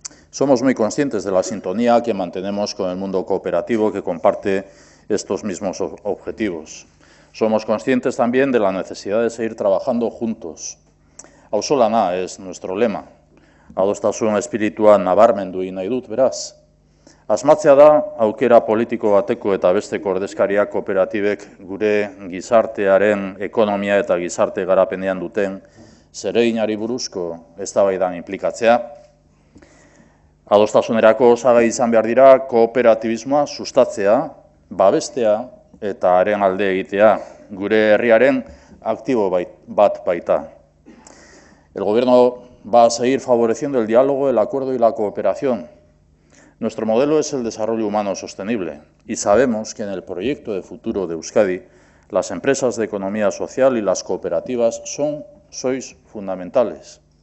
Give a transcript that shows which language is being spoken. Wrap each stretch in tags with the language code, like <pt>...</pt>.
<es>Somos muy conscientes de la sintonía que mantenemos con el mundo cooperativo que comparte estos mismos objetivos. Somos conscientes también de la necesidad de seguir trabajando juntos. Auzolana es nuestro lema.</es> <eu>Adostasun espiritua nabarmendu nahi dut, beraz. Asmatzea da, aukera politiko bateko eta besteko ordezkariak kooperatibek gure gizartearen ekonomia eta gizarte garapenean duten zereginari buruzko eztabaidan inplikatzea. Adostasunerako osagai izan behar dira kooperatibismoa sustatzea, babestea eta haren alde egitea, gure herriaren aktibo bat baita.</eu> <es>El Gobierno va a seguir favoreciendo el diálogo, el acuerdo y la cooperación. Nuestro modelo es el desarrollo humano sostenible y sabemos que en el proyecto de futuro de Euskadi las empresas de economía social y las cooperativas sois fundamentales.</es>